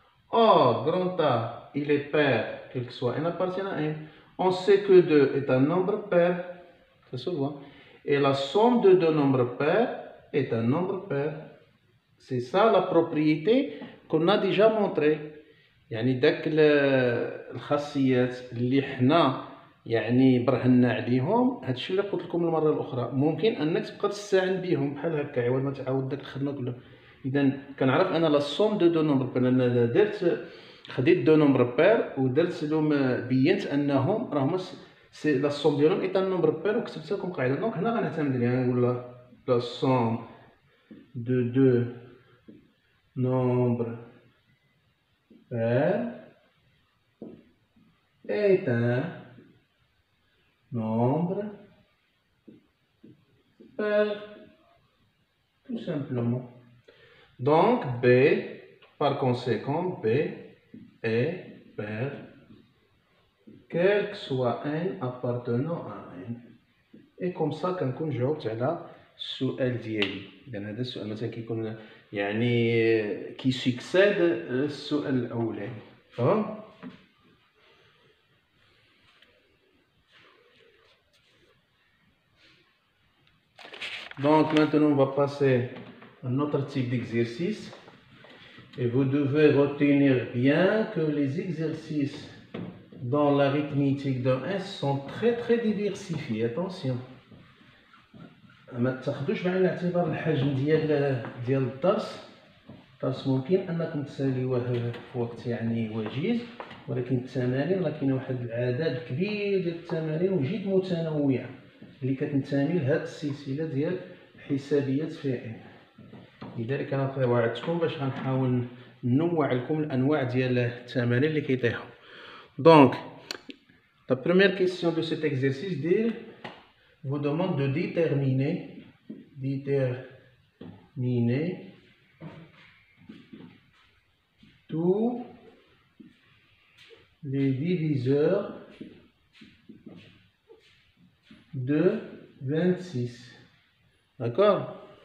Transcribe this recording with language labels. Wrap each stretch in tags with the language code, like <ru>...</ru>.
<fr>Or, grand A, il est pair, quel que soit n appartient à n. On sait que 2 est un nombre pair, ça se voit. Et la somme de deux nombres pairs est un nombre pair. C'est ça la propriété qu'on a déjà montré.</fr> <ar>يعني داك الخاصيات اللي حنا يعني برهنا عليهم، هادشي اللي قلت لكم المره الاخرى ممكن انك تبقى تستعن بهم بحال هكا عوض ما تعاود داك الخدمه كلها. اذا كنعرف انا</ar> <fr>لا سوم دو نومبر بير،</fr> <ar>انا خديت دو نومبر بير ودرت لهم بينت انهم راهما</ar> <fr>سي لا سوم</fr> <ar>ديالهم</ar> <fr>ايت ان نومبر بير</fr> <ar>وكتبت لكم قاعده. دونك هنا غنعتمد عليها، نقول</ar> <fr>لا سوم دو nombres pairs est un nombre pair, tout simplement. Donc B, par conséquent, B est pair, quel que soit n appartenant à n. Et comme ça</fr> <ar>كنكون جاوبت على السؤال ديالي. إذا هذا السؤال مثلا كيكون يعني كي سكسيد السؤال الأولاني. فهم؟</ar> <fr>Donc maintenant on va passer à un autre type d'exercice. Et vous devez retenir bien que les exercices dans l'arithmétique de S sont très diversifiés. Attention.</fr> <ar>ما تاخذوش بعين الاعتبار الحجم ديال الدرس ممكن انكم تساليوه في وقت يعني وجيز، ولكن التمارين راه كاين واحد العدد كبير ديال التمارين وجد متنوعه اللي كتنتمي لهذه السلسله ديال حسابيات في ان. لذلك انا وعدتكم باش غنحاول ننوع لكم الانواع ديال التمارين اللي كيطيحوا.</ar> <fr>Donc la première question de cet exercice vous demande de déterminer tous les diviseurs de 26. D'accord?</fr>